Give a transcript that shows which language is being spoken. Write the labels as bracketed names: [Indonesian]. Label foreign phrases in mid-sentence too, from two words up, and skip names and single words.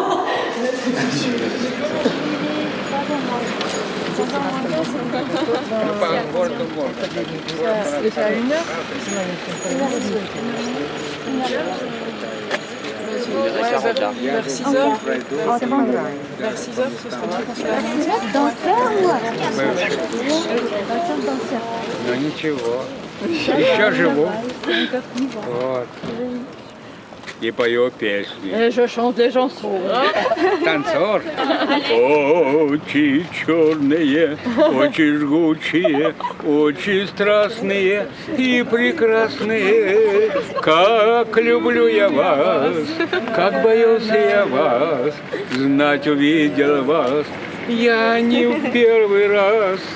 [French] Vers 6 heures. Vers 6 heures, ce sera bien qu'on se la Danseur ou [Russian] Ну ничего, еще живу. Вот. И пою песни. [French] Je chante des chansons. [Russian] Танцор. Очи черные, очи жгучие, очи страстные и прекрасные. Как люблю я вас, как боялся я вас, знать увидел вас я не в первый раз.